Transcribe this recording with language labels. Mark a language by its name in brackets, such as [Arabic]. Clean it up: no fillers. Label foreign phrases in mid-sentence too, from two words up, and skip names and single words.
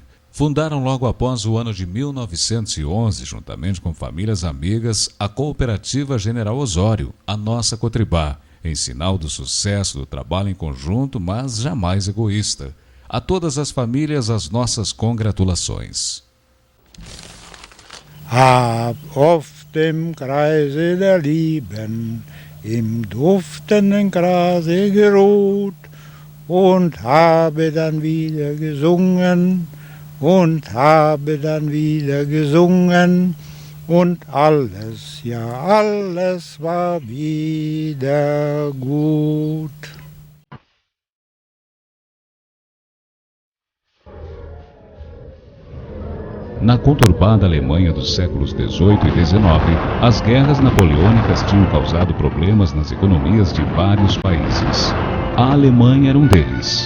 [Portuguese] Fundaram logo após o ano de 1911, juntamente com famílias amigas, a Cooperativa General Osório, a Nossa Cotribá, em sinal do sucesso do trabalho em conjunto, mas jamais egoísta. A todas as famílias, as nossas congratulações. [German] Hab oft im Kreise der Lieben, im duftenden Grase geruht und habe dann wieder gesungen und habe dann wieder gesungen und alles, ja alles war wieder gut. [Portuguese] Na conturbada Alemanha dos séculos XVIII e XIX, as guerras napoleônicas tinham causado problemas nas economias de vários países. A Alemanha era um deles.